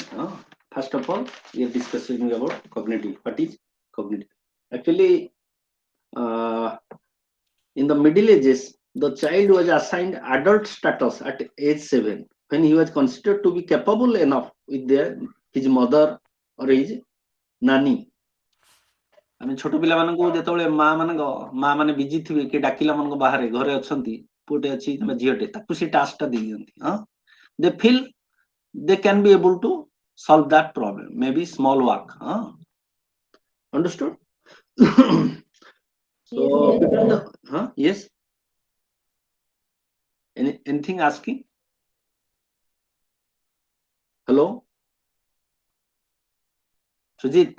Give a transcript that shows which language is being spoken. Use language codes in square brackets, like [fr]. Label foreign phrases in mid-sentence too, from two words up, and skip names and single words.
[en] First of all, we are discussing about cognitive. What is cognitive? Actually, in the Middle Ages, the child was assigned adult status at age 7 when he was considered to be capable enough with his mother or his nanny. [or] ଆମେ ଛୋଟ ପିଲାମାନଙ୍କୁ ଯେତେବେଳେ ମା ମାନେ ବିଜି ଥିବେ କି ଡାକିଲା ମାନଙ୍କ ବାହାରେ ଘରେ ଅଛନ୍ତି ପୁଅଟେ ଅଛି କିମ୍ବା ଝିଅଟେ ତାକୁ ସେ ଟାସ୍କଟା ଦେଇ ଦିଅନ୍ତି. [en] They feel they can be able to solve that problem, maybe small work. Understood? So between the yes. Anything asking? Hello, Sujit?